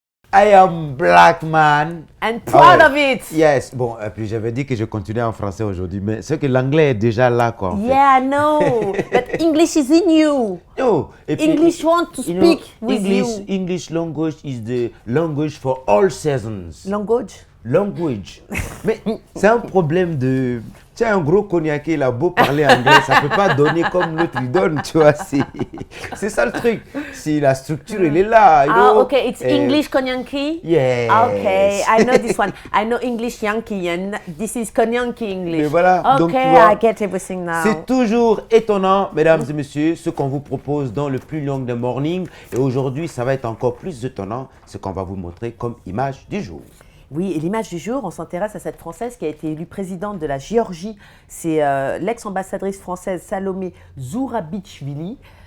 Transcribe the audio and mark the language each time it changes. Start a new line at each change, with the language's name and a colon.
English: I am black man. And proud of it. Yes.
French: Bon, et puis j'avais dit que je continuais en français aujourd'hui, mais c'est que l'anglais est déjà là, quoi.
English: Yeah, no. But English is in you. No. English want to speak with you. English language is the language for all seasons. Language.
French: Mais c'est un problème de... Tu sais, un gros cognac, il a beau parler anglais, ça ne peut pas donner comme l'autre il donne, tu vois. C'est ça le truc. Si la structure, elle est là.
English: Ok, it's English cognac. Yes. Okay, I know this one. I know English Yankee and this is cognac English.
French: Mais voilà.
English: Okay,
French: donc, tu vois,
English: I get everything now.
French: C'est toujours étonnant, mesdames et messieurs, ce qu'on vous propose dans le plus long des mornings. Et aujourd'hui, ça va être encore plus étonnant, ce qu'on va vous montrer comme image du jour. Oui, et l'image du jour, on s'intéresse à cette Française qui a été élue présidente de la Géorgie. C'est l'ex-ambassadrice française Salomé Zourabichvili.